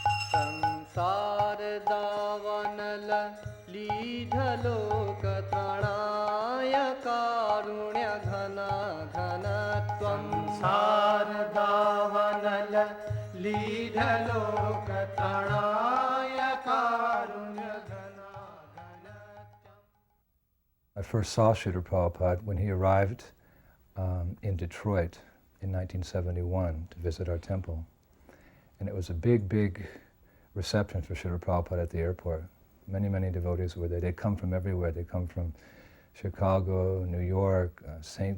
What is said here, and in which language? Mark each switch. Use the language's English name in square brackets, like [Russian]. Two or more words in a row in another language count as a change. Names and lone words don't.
[Sanskrit] संसार दावनल लीढलोक त्रणाय कारुण्य घना घनत्वं संसार दावनल लीढलोक त्रणाय कारुण्य घना घनत्वं. [English] I first saw Srila Prabhupada when he arrived in Detroit in 1971 to visit our temple. And it was a big, big reception for Srila Prabhupada at the airport. Many, many devotees were there. They'd come from everywhere. They'd come from Chicago, New York, St.